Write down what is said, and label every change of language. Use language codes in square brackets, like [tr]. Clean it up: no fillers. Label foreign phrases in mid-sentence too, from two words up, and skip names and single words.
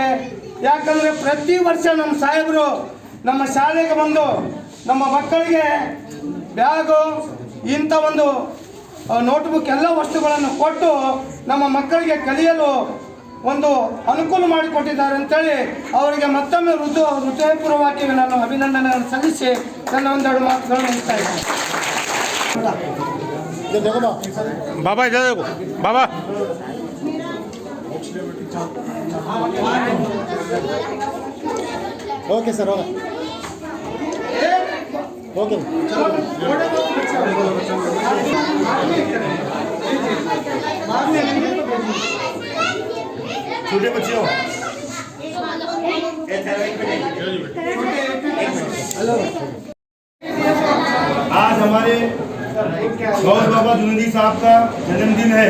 [kn] ಯಾಕಂದರೆ ಪ್ರತಿ ವರ್ಷ ನಮ್ಮ ಸಾಹೇಬರು ನಮ್ಮ ಶಾಲೆಗೆ ಬಂದು ನಮ್ಮ ಮಕ್ಕಳಿಗೆ ಬ್ಯಾಗು ಇಂಥ ಒಂದು ನೋಟ್ಬುಕ್ ಎಲ್ಲ ವಸ್ತುಗಳನ್ನು ಕೊಟ್ಟು ನಮ್ಮ ಮಕ್ಕಳಿಗೆ ಕಲಿಯಲು ಒಂದು ಅನುಕೂಲ ಮಾಡಿಕೊಟ್ಟಿದ್ದಾರೆ ಅಂತೇಳಿ ಅವರಿಗೆ ಮತ್ತೊಮ್ಮೆ ಹೃದಯಪೂರ್ವಕವಾಗಿ ನಾನು ಅಭಿನಂದನೆಯನ್ನು ಸಲ್ಲಿಸಿ ನನ್ನ ಒಂದೆರಡು ಮಾತುಗಳನ್ನು ಮುಗಿಸ್ತಾ ಇದ್ದೇನೆ. [hi] बाबा इधर देखो बाबा। [en] okay sir, okay. [hi] छोटे बच्चे हो आज हमारे गौस बाबा जुनैदी साहब का जन्मदिन है।